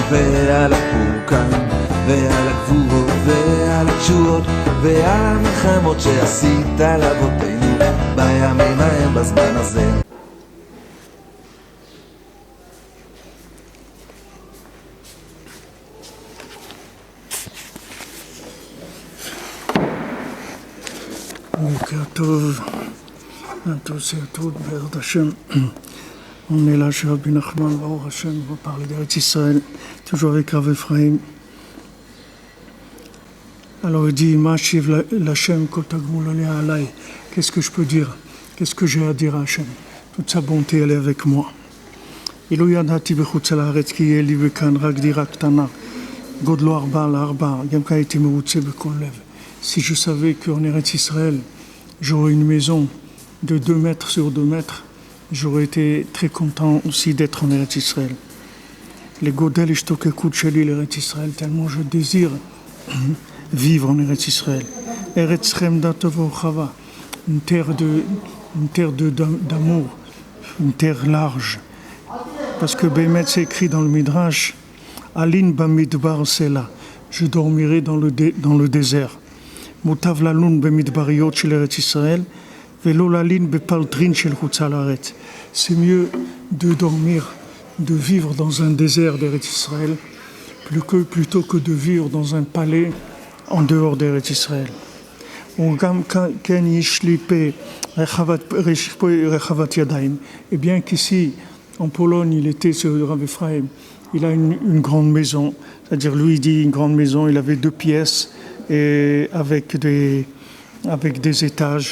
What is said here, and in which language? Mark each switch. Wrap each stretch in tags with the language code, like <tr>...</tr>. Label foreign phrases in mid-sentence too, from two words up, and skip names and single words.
<he>ועל הפורקן ועל הגבורות ועל התשועות ועל המלחמות שעשית לאבותינו בימים ההם בזמן הזה. בוקר טוב</he> <fr>à tous et à toutes,</fr> <he>בעזרת השם.</he> <fr>On est là chez Rabbi Nachman,</fr> <he>ברוך השם,</he> <fr>on va parler d'Eretz Israël, toujours avec Rav Ephraim. Alors il dit,</fr> <he>מה אשיב לה׳ כל תגמולוהי עלי.</he> <fr>Qu'est-ce que je peux dire? Qu'est-ce que j'ai à dire à Hashem? Toute sa bonté, elle est avec moi.</fr> <he>אילו ידעתי בחוץ לארץ כי יהיה לי כאן רק דירה קטנה, גודלה ארבע על ארבע, גם כך הייתי מרוצה בכל לב.</he> <fr>Si je savais qu'en Eretz Israël, j'aurais une maison de 2 mètres sur 2 mètres, j'aurais été très content aussi d'être en Eretz Israël.</fr> <he>מגודל השתוקקות שלי לארץ ישראל,</he> <fr>tellement je désire vivre en Eretz Israël.</fr> <he>ארץ חמדה טובה ורחבה,</he> <fr>une terre d'amour, une terre large. Parce que Bémet, c'est écrit dans le Midrash,</fr> <he>אלין במדבר סלה,</he> <fr>je dormirai dans le désert.</fr> <he>מוטב ללון במדבריות של ארץ ישראל, ולא ללין בפלטרין של חוץ לארץ.</he> <fr>C'est mieux de dormir, de vivre dans un désert d'Eretz Israël, plutôt que de vivre dans un palais en dehors d'Eretz Israël. Et bien qu'ici, en Pologne, il était sur Rav Ephraim, il a une grande maison, c'est-à-dire lui il dit une grande maison, il avait 2 pièces et avec des étages.</fr>